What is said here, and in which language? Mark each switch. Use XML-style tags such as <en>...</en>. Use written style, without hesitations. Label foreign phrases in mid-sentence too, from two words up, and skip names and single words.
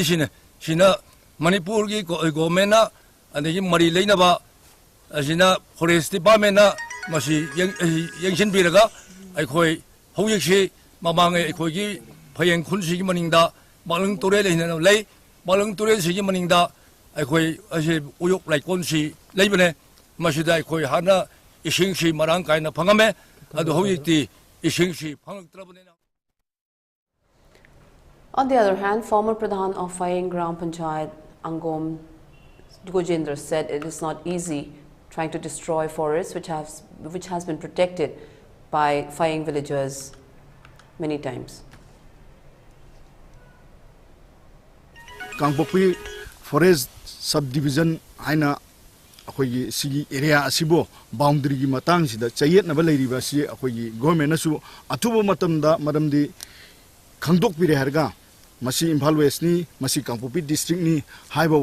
<mni>sina Manipur ki government na ane mari leina ba asina</mni> <en>forest department</en> <mni>na masi yengsin biraga ai koi hoyek si mamangai ai koi ki phayeng khun si maningda balang tore leina lei balang tore si maningda ai koi ase uyok lai kon si leibane masida ai koi hana ising si marang kaina phangame adu hoyek ti ising si phangak trabane.</mni> <en>On the other hand, former Pradhan of Fayeng Gram Panchayat Angom Gojendra said it is not easy trying to destroy forests which has been protected by Fayeng villagers many times.</en> <mni>Kangpokpi Forest Subdivision haina akhoi sigi area asibo boundary gi matang sida chayet na balai riba si akhoi government asu athubo matamda maramdi khangdok pire harga masi Imphal West ni masi Kangpokpi district ni haiba</mni>